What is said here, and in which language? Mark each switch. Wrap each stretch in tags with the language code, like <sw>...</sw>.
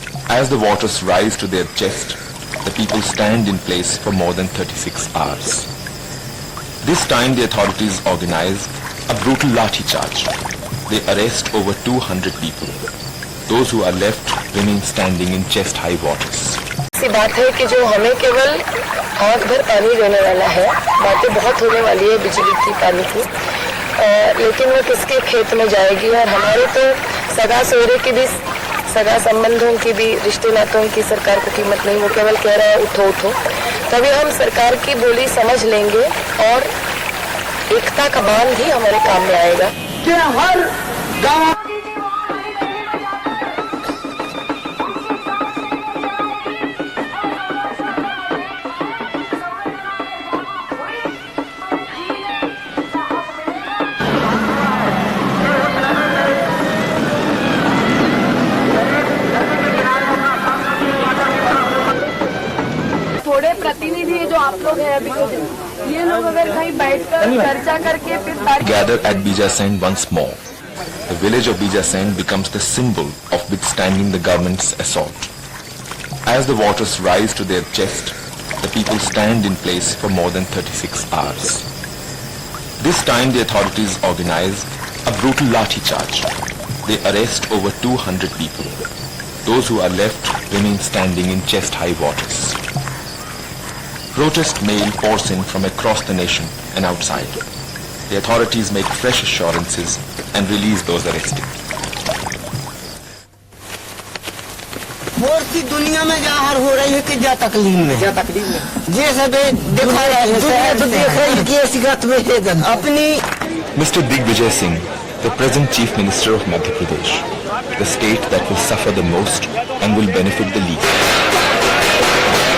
<en>As the waters rise to their chest, the people stand in place for more than 36 hours. This time the authorities organize a brutal lathi charge. They arrest over 200 people. Those who are left remain standing in chest-high waters.</en> <hi>ऐसी बात है कि जो हमें केवल हाथ भर पानी देने वाला है, बातें बहुत होने वाली है बिजली की, पानी की, लेकिन वो किसके खेत में जाएगी। और हमारे तो सगा सौरे की भी, सगा संबंधों की भी, रिश्ते नातों की सरकार को कीमत नहीं। वो केवल कह रहा है उठो उठो, तभी हम सरकार की बोली समझ लेंगे और एकता का बांध ही हमारे काम में आएगा। कि हर गाँव थोड़े प्रतिनिधि जो आप लोग हैं अभी, ये लोग अगर कहीं बैठकर चर्चा करके फिर</hi> <en>gather at Bijasen once more. The village of Bijasen becomes the symbol of withstanding the government's assault. As the waters rise to their chest, the people stand in place for more than 36 hours. This time the authorities organize a brutal lathi charge. They arrest over 200 people. Those who are left remain standing in chest-high waters. Protest mail pours in from across the nation and outside. The authorities make fresh assurances and release those arrested.</en> <hi>पूरी दुनिया में जाहिर हो रही है कि जा तकलीफ में ये सब दिखा रहा है, दुनिया तो देख रही है कि ऐसी बात में अपनी।</hi> <en>Mr. Digvijay Singh, the present Chief Minister of Madhya Pradesh, the state that will suffer the most and will benefit the least.</en>